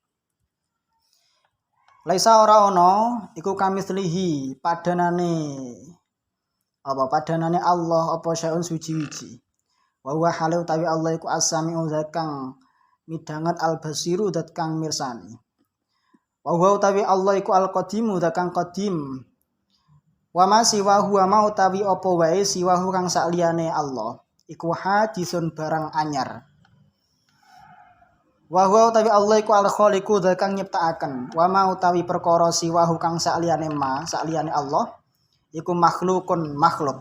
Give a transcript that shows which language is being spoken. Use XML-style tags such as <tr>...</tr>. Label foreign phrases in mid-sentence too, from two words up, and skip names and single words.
<jv>Laisa ora ana iku kamitslihi padanane Allah apa syai'un suci-wiji.</jv> <ar>وهو</ar> <jv>halu tawi Allah iku as-sami'u zat kang midanget al-basiru zat kang mirsani.</jv> <ar>وهو</ar> <jv>tawi Allah iku al-qadimu zat kang qadim.</jv> <ar>وما سواه ما</ar> <jv>utawi apa wae siwa kang sakliyane Allah iku hadisun barang anyar.</jv> <ar>وهو</ar> <jv>utawi Allah iku al-khaliqu zat kang nyiptakaken.</jv> <ar>وما</ar> <jv>utawi perkara siwa kang sakliyane Allah iku makhlukun makhluk.</jv>